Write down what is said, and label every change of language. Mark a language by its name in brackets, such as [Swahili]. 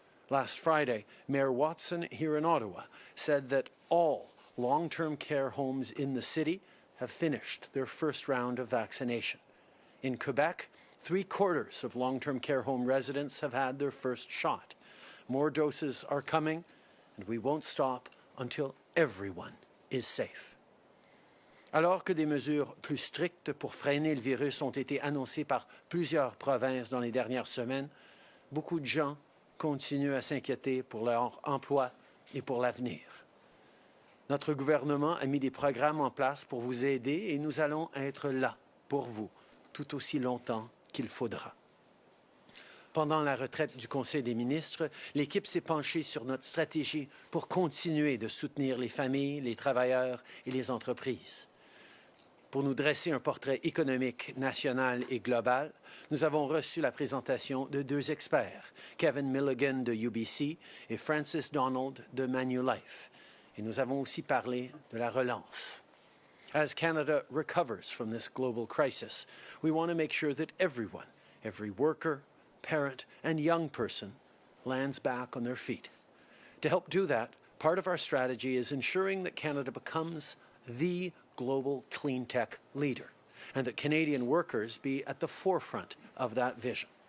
[English] Last Friday, Mayor Watson here in Ottawa said that all long-term care homes in the city have finished their first round of vaccination. In Quebec, 3/4 of long-term care home residents have had their first shot. More doses are coming, and we won't stop until everyone is safe. [French] Alors que des mesures plus strictes pour freiner le virus ont été annoncées par plusieurs provinces dans les dernières semaines, beaucoup de gens continuent à s'inquiéter pour leur emploi et pour l'avenir. Notre gouvernement a mis des programmes en place pour vous aider et nous allons être là pour vous tout aussi longtemps qu'il faudra. Pendant la retraite du Conseil des ministres, l'équipe s'est penchée sur notre stratégie pour continuer de soutenir les familles, les travailleurs et les entreprises. Pour nous dresser un portrait économique national et global, nous avons reçu la présentation de 2 experts, Kevin Milligan de UBC et Francis Donald de Manulife. Et nous avons aussi parlé de la relance. [English] As Canada recovers from this global crisis, we want to make sure that everyone, every worker, parent, and young person lands back on their feet. To help do that, part of our strategy is ensuring that Canada becomes the global clean tech leader, and that Canadian workers be at the forefront of that vision.